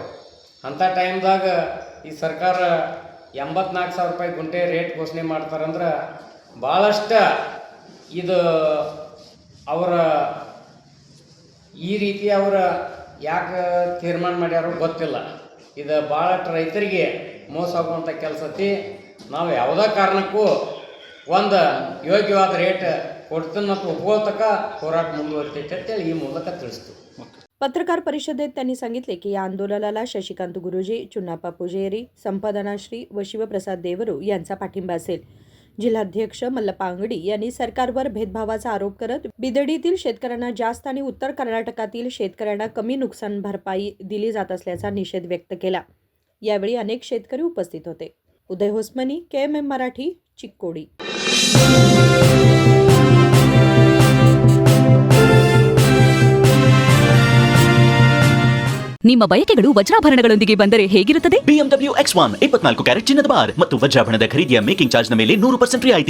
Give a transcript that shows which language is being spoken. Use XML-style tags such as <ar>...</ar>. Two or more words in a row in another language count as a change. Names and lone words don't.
<kn>ಅಂಥ ಟೈಮ್ದಾಗ ಈ ಸರ್ಕಾರ 84,000 ರೂಪಾಯಿ ಗುಂಟೆ ರೇಟ್ ಘೋಷಣೆ ಮಾಡ್ತಾರಂದ್ರೆ ಭಾಳಷ್ಟು ಇದು ಅವರ ಈ ರೀತಿ ಅವರ ಯಾಕೆ ತೀರ್ಮಾನ ಮಾಡ್ಯಾರೋ ಗೊತ್ತಿಲ್ಲ. ಇದು ಭಾಳಷ್ಟು ರೈತರಿಗೆ ಮೋಸ ಆಗುವಂಥ ಕೆಲಸ ಐತಿ. ನಾವು ಯಾವುದೇ ಕಾರಣಕ್ಕೂ ಒಂದು ಯೋಗ್ಯವಾದ ರೇಟ್ ಕೊಡ್ತೀನಿ ಮತ್ತು ಒಪ್ಪಿಗೋತಕ್ಕ ಹೋರಾಟ ಮುಂದುವರಿತೈತೆ ಅಂತೇಳಿ ಈ ಮೂಲಕ ತಿಳಿಸ್ತು.</kn> <mr>पत्रकार परिषदेत त्यांनी सांगितले की या आंदोलनाला शशिकांत गुरुजी, चुन्नाप्पा पुजेरी, संपादनाश्री व शिवप्रसाद देवरू यांचा पाठिंबा असेल. जिल्हाध्यक्ष मल्लप्पा अंगडी यांनी सरकारवर भेदभावाचा आरोप करत बिदडीतील शेतकऱ्यांना जास्त आणि उत्तर कर्नाटकातील शेतकऱ्यांना कमी नुकसान भरपाई दिली जात असल्याचा निषेध व्यक्त केला. यावेळी अनेक शेतकरी उपस्थित होते. उदय होसमनी, KMM मराठी, चिक्कोडी.</mr> <kn>ನಿಮ್ಮ ಬಯಕೆಗಳು ವಜ್ರಾಭರಣಗಳೊಂದಿಗೆ ಬಂದರೆ ಹೇಗಿರುತ್ತದೆ? BMW X1 24 ಕ್ಯಾರೆಟ್ ಚಿನ್ನದ ಬಾರ್ ಮತ್ತು ವಜ್ರಾಭರಣದ ಖರೀದಿಯ</kn> <en>making charge</en> <kn>ನ ಮೇಲೆ 100% ರಿಯಾಯಿತಿ.</kn>